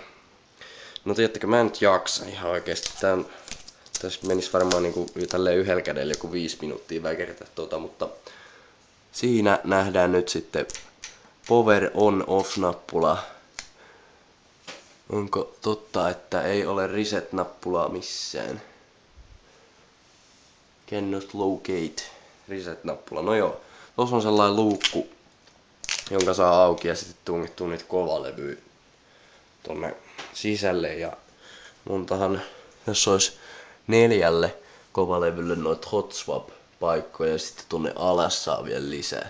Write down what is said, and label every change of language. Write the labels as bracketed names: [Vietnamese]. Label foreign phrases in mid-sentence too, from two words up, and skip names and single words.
[Finnish] No tiedättekö, mä en nyt jaksa ihan oikeesti. Tässä menis varmaan niinku tälleen yhdellä kädellä joku 5 minuuttia väkertää mutta siinä nähdään nyt sitten [English] power on off [Finnish] nappula. Onko totta, että ei ole reset nappulaa missään? [English] Cannot locate reset nappula. [Finnish] No joo, tossa on sellainen luukku, jonka saa auki ja sitten tungittuu niitä kovalevyjä tonne sisälle ja montahan, jos olisi 4 kovalevylle noita [English] hot swap [Finnish] paikkoja ja sitten tuonne alas saa vielä lisää.